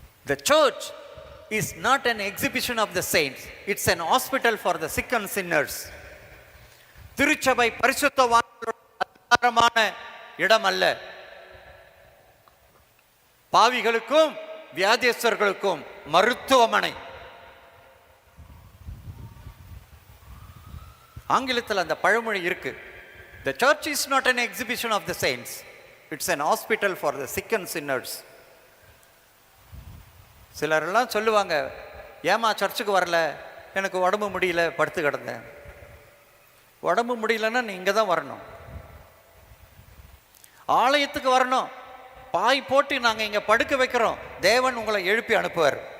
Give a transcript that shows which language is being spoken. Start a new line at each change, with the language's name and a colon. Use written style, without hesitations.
English: The church is not an exhibition of the saints, it's an hospital for the sick and sinners.
Tamil: திருச்சபை பரிசுத்தவான்களுடைய இடம் அல்ல, பாவிகளுக்கும் வியாதியஸ்தர்களுக்கும் மருத்துவமனை. ஆங்கிலத்தில் அந்த பழமொழி இருக்கு.
English: The church is not an exhibition of the saints, it's an hospital for the sick and sinners.
Tamil: சிலரெல்லாம் சொல்லுவாங்க, ஏமா சர்ச்சுக்கு வரல, எனக்கு உடம்பு முடியல, படுத்து கிடந்தேன். உடம்பு முடியலன்னா நீ இங்கே தான் வரணும், ஆலயத்துக்கு வரணும். பாய் போட்டு நாங்கள் இங்கே படுக்க வைக்கிறோம், தேவன் உங்களை எழுப்பி அனுப்புவார்.